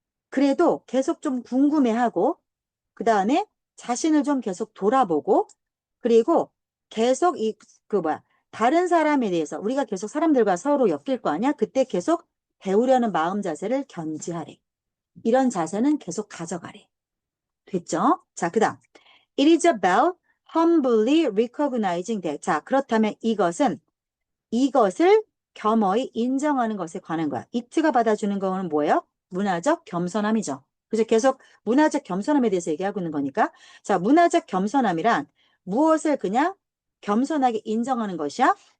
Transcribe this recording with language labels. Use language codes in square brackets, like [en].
[ko] 그래도 계속 좀 궁금해하고 그 다음에 자신을 좀 계속 돌아보고 그리고 계속 다른 사람에 대해서 우리가 계속 사람들과 서로 엮일 거 아니야? 그때 계속 배우려는 마음 자세를 견지하래. 이런 자세는 계속 가져가래. 됐죠? 자, 그 다음. [en] It is about humbly recognizing that. [ko] 자, 그렇다면 이것을 겸허히 인정하는 것에 관한 거야. it가 받아주는 거는 뭐예요? 문화적 겸손함이죠. 그래서 계속 문화적 겸손함에 대해서 얘기하고 있는 거니까. 자, 문화적 겸손함이란 무엇을 그냥 겸손하게 인정하는 것이야?